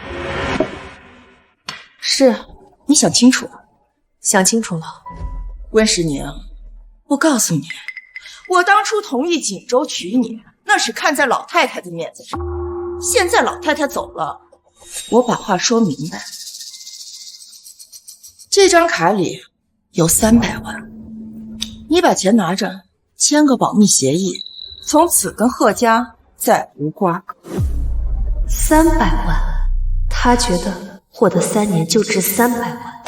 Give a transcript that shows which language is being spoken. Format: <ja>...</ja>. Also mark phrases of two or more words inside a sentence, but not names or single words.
<zh>是。你想清楚？想清楚了。温时宁，我告訴你，我當初同意錦州娶你，那是看在老太太的面子上。現在老太太走了，我把話說明白。這張卡裡有300萬，你把錢拿着，簽個保密協議，從此跟賀家再無瓜葛。 300萬，他覺得我的3年就值300萬。</zh>